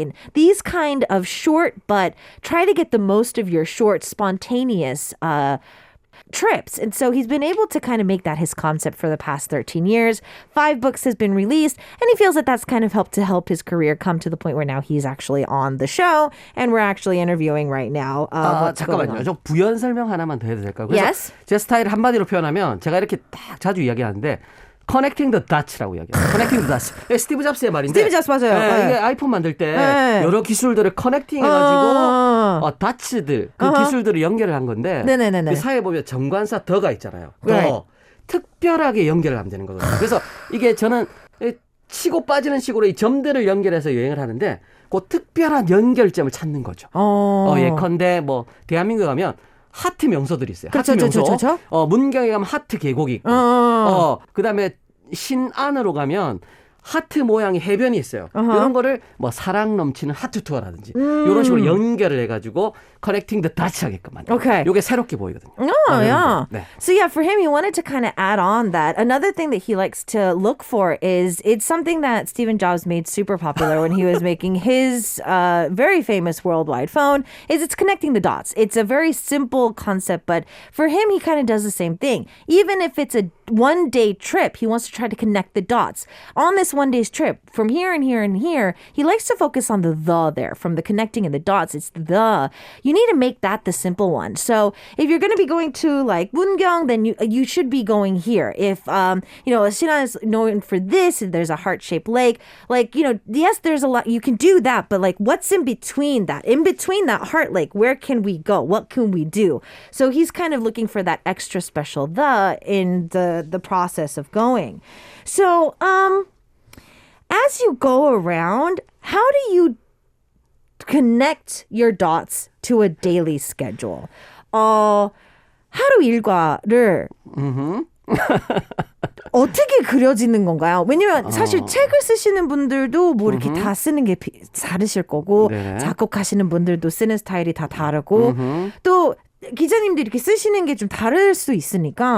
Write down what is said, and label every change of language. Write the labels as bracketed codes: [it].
[en] And these kind of short, but try to get the most of your short, spontaneous trips. And so he's been able to kind of make that his concept for the past 13 years. 5 books has been released, and he feels that that's kind of helped his career come to the point where now he's actually on the show, and we're actually interviewing right now. What's going [ko] 잠깐만요. [en] on. [ko] 저 부연 설명 하나만 더 해도 될까요? 그래서 [en] Yes. [ko] 제 스타일을 한마디로 표현하면 제가 이렇게 딱 자주 이야기하는데 [en] Connecting the dots [ko] 라고 이야기해요. [en] Connecting the dots. [ko] 스티브 잡스의 말인데. 스티브 잡스 맞아요. 네. 이게 아이폰 만들 때 네. 여러 기술들을 커넥팅해가지고 다츠들 그 기술들을 연결을 한 건데 네네네네. 그 사이에 보면 정관사 더가 있잖아요. [en] Right. [ko] 더 특별하게 연결을 하면 되는 거거든요. 그래서 이게 저는 치고 빠지는 식으로 이 점들을 연결해서 여행을 하는데 그 특별한 연결점을 찾는 거죠. 예컨대 뭐 대한민국에 가면 하트 명소들이 있어요. 그렇죠, 하트 명소. 그렇죠. 문경에 가면 하트 계곡이 있고, 그다음에 신안으로 가면 하트 모양의 해변이 있어요. 이런 거를 뭐 사랑 넘치는 하트 투어라든지 이런 식으로 연결을 해가지고 커넥팅 더 다치 하게끔 만들어요. [en] Okay. [ko] 이게 새롭게 보이거든요. [en] Oh, yeah. [ko] 네. [en] So, yeah, for him, he wanted to kind of add on that. Another thing that he likes to look for is it's something that Stephen Jobs made super popular when he was making his very famous worldwide phone, is it's connecting the dots. It's a very simple concept, but for him, he kind of does the same thing. Even if it's a one-day trip, he wants to try to connect the dots. On this one-day trip, from here and here and here, he likes to focus on the there, from the connecting and the dots. It's the. You need to make that the simple one. So if you're going to be going to like Mungyong, then you should be going here. If Sinan is known for this, and there's a heart-shaped lake, like, yes, there's a lot you can do that, but like what's in between that? In between that heart lake, where can we go? What can we do? So he's kind of looking for that extra special in the process of going. So as you go around, how do you connect your dots to a daily schedule? [ko] 하루 일과를 어떻게 그려지는 건가요? 왜냐면 사실 책을 쓰시는 분들도 뭐 이렇게 다 쓰는 게 다르실 거고, 네. 작곡하시는 분들도 쓰는 스타일이 다 다르고, 또 기자님들이 이렇게 쓰시는 게 좀 다를 수 있으니까.